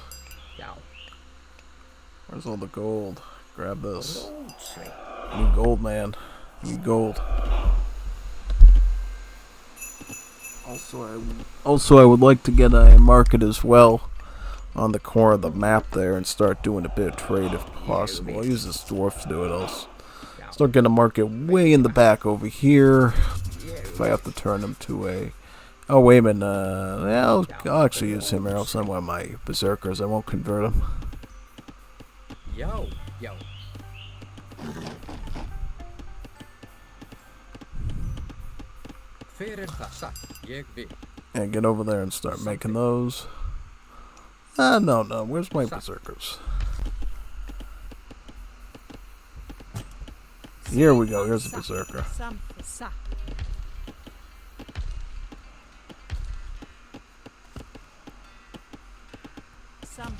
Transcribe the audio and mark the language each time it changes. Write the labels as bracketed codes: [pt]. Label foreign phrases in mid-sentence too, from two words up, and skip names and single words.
[is] Já. [en] Where's all the gold? Grab this. [is] Grjótsveit. [en] Need gold, man. Need gold. Also, I would like to get a market as well on the corner of the map there and start doing a bit of trade if possible. I'll use this dwarf to do it. I'll start getting a market way in the back over here. If I have to turn him to a... Oh, wait a minute. Yeah, I'll actually use him, or else I'm one of my berserkers. I won't convert him. [is] Já. Já. Hver er það? Satt. Ég vil. [en] Yeah, get over there and start making those. No. Where's my berserkers? Here we go. Here's the berserker. Something. Sa. Something.